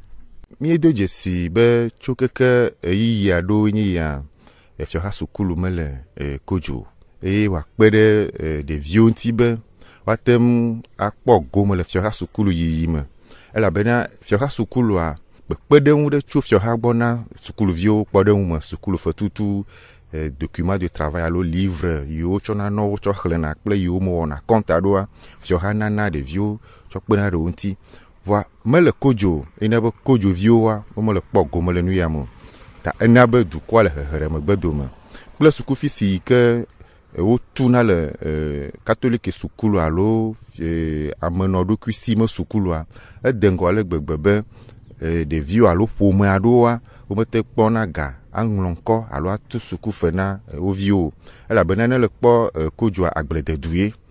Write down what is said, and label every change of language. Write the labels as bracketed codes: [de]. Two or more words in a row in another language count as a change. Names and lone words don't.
[ee] Míedo dzesi be tso keke ɣeyiɣi aɖewo nye ya fiaxa sukulu me le kodzo eye wòakpe ɖe ɖeviwo ŋuti be woate ŋu akpɔ gome le fiaxa sukulu yiyi me elabena fiaxa sukulua kpekpeɖeŋu ɖe tso fiaxa gbɔ na sukuluviwo kpɔ ɖe ŋu me sukulu fetutu [fr] document de travail [ee] alo livre yiwo tsɔna nɔwo tsɔ xlẽna kple yiwo me wɔna kɔnta ɖoa fiaxa nana ɖeviwo tsɔ kpena ɖe wo ŋuti vɔa mele kodzo ena be kodzoviwoa womele kpɔ gome le nu ya me ta ena be dukɔa le heheɖeme gbedome kple sukufi si ke wotuna le katolike sukulu alo amenɔɖokui si me sukulua ede ŋgɔ ale gbegbe be ɖeviwo alo ƒome aɖewoa womete kpɔna ga aŋlɔ ŋkɔ alo atu sukufe na wo viwo elabena ne le kpɔ kodzoa agblededue